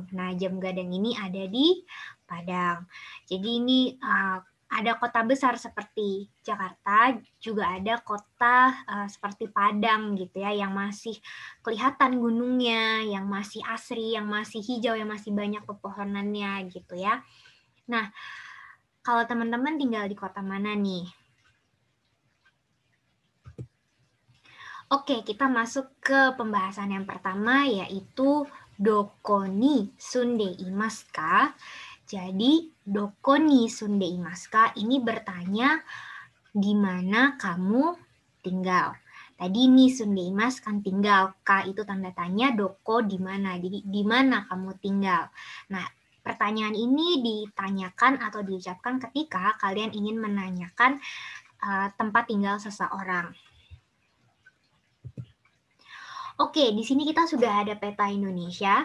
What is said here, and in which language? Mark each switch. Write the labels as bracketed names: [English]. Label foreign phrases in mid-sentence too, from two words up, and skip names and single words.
[Indonesian] Nah, Jam Gadang ini ada di Padang. Jadi ini ada kota besar seperti Jakarta, juga ada kota seperti Padang gitu ya, yang masih kelihatan gunungnya, yang masih asri, yang masih hijau, yang masih banyak pepohonannya gitu ya. Nah, kalau teman-teman tinggal di kota mana nih? Oke, kita masuk ke pembahasan yang pertama, yaitu [Japanese] どこに住んでいますか? [Indonesian] Jadi, [Japanese] どこに住んでいますか? [Indonesian] Ini bertanya di mana kamu tinggal. Tadi [Japanese] に住んでいます [Indonesian] kan tinggal, ka itu tanda tanya, doko di mana. Jadi di mana kamu tinggal. Nah, pertanyaan ini ditanyakan atau diucapkan ketika kalian ingin menanyakan tempat tinggal seseorang. Oke, di sini kita sudah ada peta Indonesia.